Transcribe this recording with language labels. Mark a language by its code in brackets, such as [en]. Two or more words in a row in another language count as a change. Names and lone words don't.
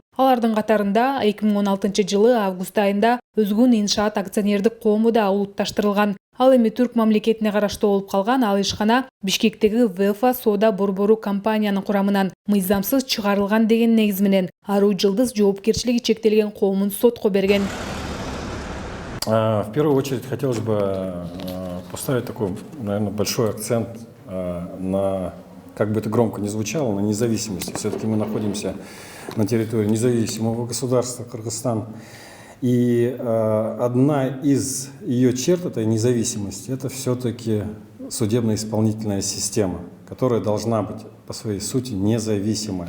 [ky] Алардын катарында 2016 жылы август айында өзгөн иншаат акционердик коому да улутташтырылган. Ал эми түрк мамлекетине караштуу болуп калган ал ишкана Бишкектеги ВФА соода борбору компаниянын курамынан мыйзамсыз чыгарылган деген негиз менен Аруу Жылдыз жоопкерчилиги чектелген коомун сотко берген. [ru] В первую очередь хотелось бы поставить такой, наверное, большой акцент на, как бы это громко ни звучало, на независимости. Все-таки мы находимся на территории независимого государства Кыргызстан. И одна из ее черт этой независимости – это все-таки судебно-исполнительная система, которая должна быть по своей сути независимая.